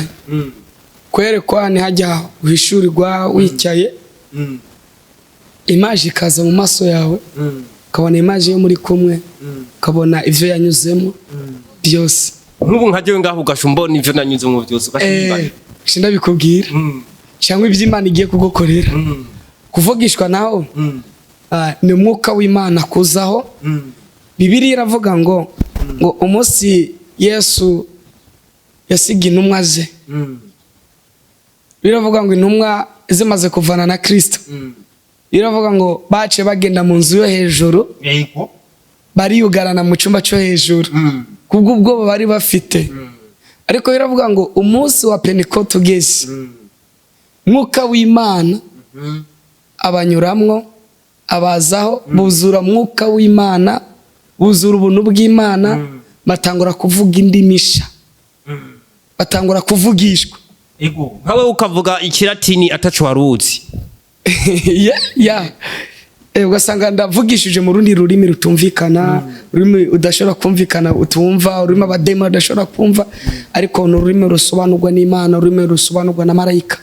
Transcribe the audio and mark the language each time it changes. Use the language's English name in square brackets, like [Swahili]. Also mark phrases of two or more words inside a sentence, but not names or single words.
[Rundi] Kwerekwa ni hajya uhishurirwa wicaye. Image ikaza mu maso yawe. Ukabona image yo muri kumwe. Ukabona ivyo yanyuzemo byose. Nk'ubu nkaje ngaho ugashumbona ivyo nanyuzemo byose ukashimba. Shinda bikubwira. Cyangwa ivy'Imana igiye kugukorera. Kuvugishwa naho ni umwuka w'Imana kuzaho. Bibiliya iravuga ngo umunsi Yesu yasiga intumwa ze. Biravuga ngo intumwa zimaze kuvana na Kristo. Biravuga ngo bace bagenda mu nzu yo hejuru. Yego. Bariyugarana mu cyumba cyo hejuru. Kubwo ubwoba bari bafite. Ariko biravuga ngo umunsi wa Pentecote ugeze. Mwuka w'Imana abanyuramwo abazaho buzura mwuka w'Imana buzura ubuntu bw'Imana batangura kuvuga indimisha. Batangura kuvugishwa. Ego. Nkawe ukavuga ikilatini atacu waruzi. Ugasanga ndavugishije mu rundi rurimi rutumvikana, ururimi udashobora kumvikana utumva, ururimi abadema udashobora kumva, ariko no rurimi rusobanurwa n'Imana, ururimi rusobanurwa na marayika.